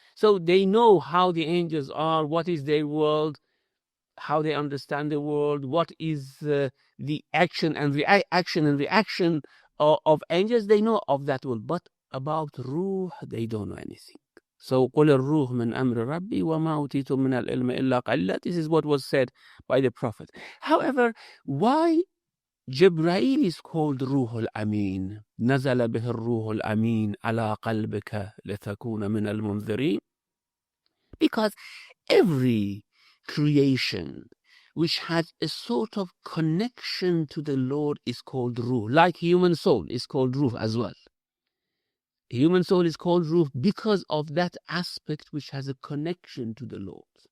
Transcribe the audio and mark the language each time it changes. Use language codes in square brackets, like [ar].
[en] So they know how the angels are, what is their world, how they understand the world, what is the action and reaction of angels. They know of that world, but about Ruh, they don't know anything. So, قُلِ الرُّوحُ مِنْ أَمْرِ رَبِّي وَمَا أُوتِيتُم مِّنَ الْعِلْمِ إِلَّا قَلِيلًا. This is what was said by the Prophet. However, why Jibreel is called Ruh al-Amin. [ar] نزل به الروح الأمين على قلبك لتكون من المنذرين. [en] Because every creation which has a sort of connection to the Lord is called Ruh. Like human soul is called Ruh as well. Human soul is called Ruh because of that aspect which has a connection to the Lord.